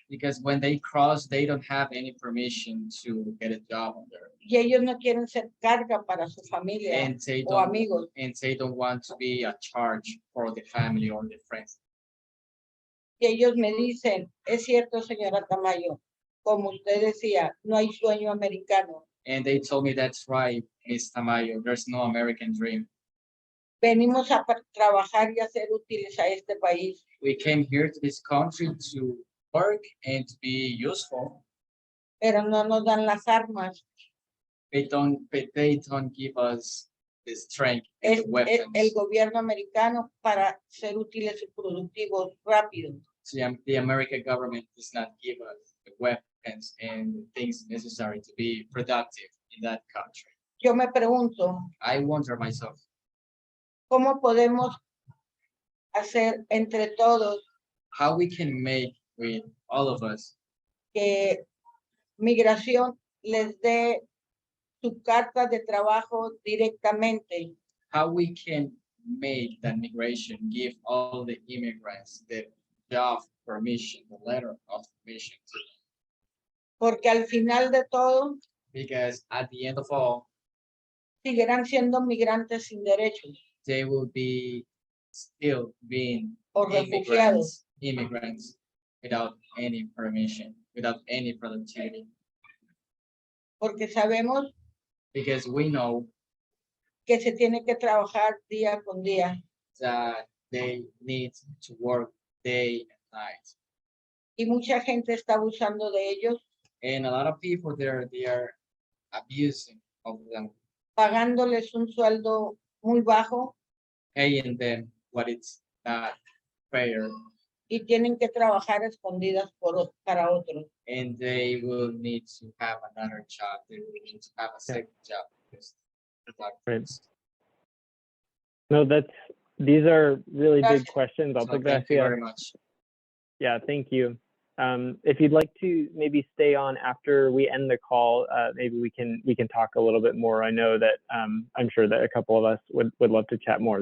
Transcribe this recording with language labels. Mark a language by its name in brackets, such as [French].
[English] because when they cross, they don't have any permission to get a job on there. [Spanish] Y ellos no quieren ser carga para su familia [English] And they [Spanish] o amigos. [English] don't want to be a charge for the family or the friends. [Spanish] Y ellos me dicen, es cierto, señora Tamayo, como usted decía, no hay sueño americano. [English] And they told me that's right, Miss Tamayo, there's no American dream. [Spanish] Venimos a trabajar y a ser útiles a este país. [English] We came here to this country to work and to be useful. [Spanish] Pero no nos dan las armas. [English] They don't give us the strength and the weapons. [Spanish] El gobierno americano para ser útiles y productivos rápido. [English] So the American government does not give us the weapons and the things necessary to be productive in that country. [Spanish] Yo me pregunto, [English] I wonder myself, [Spanish] ¿cómo podemos hacer entre todos [English] how we can make with all of us [Spanish] que migración les dé su carta de trabajo directamente? [English] how we can make that migration give all the immigrants the job permission, the letter of permission to them. [Spanish] Porque al final de todo [English] Because at the end of all, [Spanish] seguirán siendo migrantes sin derechos [English] they will be still being [Spanish] o refugiados. [English] immigrants without any permission, without any productivity. [Spanish] Porque sabemos [English] Because we know [Spanish] que se tiene que trabajar día con día. [English] that they need to work day and night. [Spanish] Y mucha gente está abusando de ellos, [English] And a lot of people there, they are abusing of them, [Spanish] pagándoles un sueldo muy bajo [English] paying them what it's not fair, [Spanish] y tienen que trabajar escondidas para otros. [English] and they will need to have another job. They will need to have a second job. Because Right. No, these are really big [Spanish] Gracias. [English] questions. So thank you very much. Yeah, thank you. If you'd like to maybe stay on after we end the call, maybe we can talk a little bit more. I know that I'm sure that a couple of us would love to chat more.